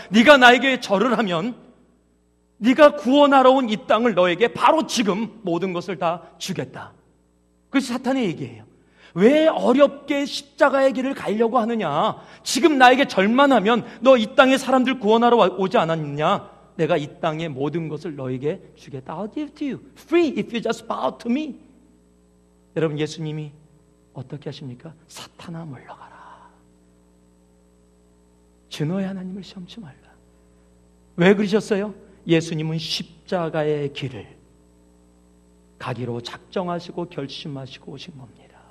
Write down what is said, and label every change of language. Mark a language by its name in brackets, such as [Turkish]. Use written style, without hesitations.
[Korean] 네가 나에게 절을 하면 네가 구원하러 온 이 땅을 너에게 바로 지금 모든 것을 다 주겠다. 그것이 사탄의 얘기예요. 왜 어렵게 십자가의 길을 가려고 하느냐? 지금 나에게 절만 하면 너 이 땅에 사람들 구원하러 오지 않았느냐? 내가 이 땅의 모든 것을 너에게 주겠다. [English] I'll give to you free if you just bow to me. [Korean] 여러분, 예수님이 어떻게 하십니까? 사탄아 물러가라. 주 너의 하나님을 시험치 말라. 왜 그러셨어요? 예수님은 십자가의 길을 가기로 작정하시고 결심하시고 오신 겁니다.